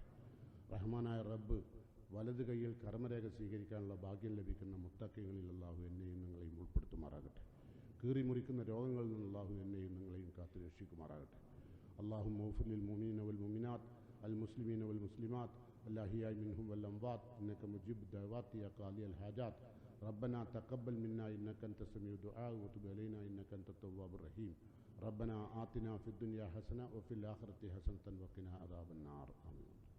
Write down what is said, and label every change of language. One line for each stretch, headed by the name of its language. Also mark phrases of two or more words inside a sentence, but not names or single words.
Malayalam: റഹ്മാനായ റബ്ബ് വലത് കൈയിൽ കർമ്മരേഖ സ്വീകരിക്കാനുള്ള ഭാഗ്യം ലഭിക്കുന്ന മുത്തഖീങ്ങളിൽ അല്ലാഹു എന്നെയും നിങ്ങളെയും ഉൾപ്പെടുത്തുമാറാകട്ടെ. കീറി മുറിക്കുന്ന രോഗങ്ങളിൽ നിന്ന് അല്ലാഹു എന്നെയും നിങ്ങളെയും കാത്തുരക്ഷിക്കുമാറാകട്ടെ.
Arabic: اللهم اغفر للمؤمنين والمؤمنات المسلمين والمسلمات الأحياء منهم والأموات إنك مجيب الدعوات يا قاضي الحاجات. ربنا تقبل منا إنك أنت السميع الدعاء وتب علينا إنك أنت التواب الرحيم. ربنا آتنا في الدنيا حسنة وفي الآخرة حسنة وقنا عذاب النار. آمين.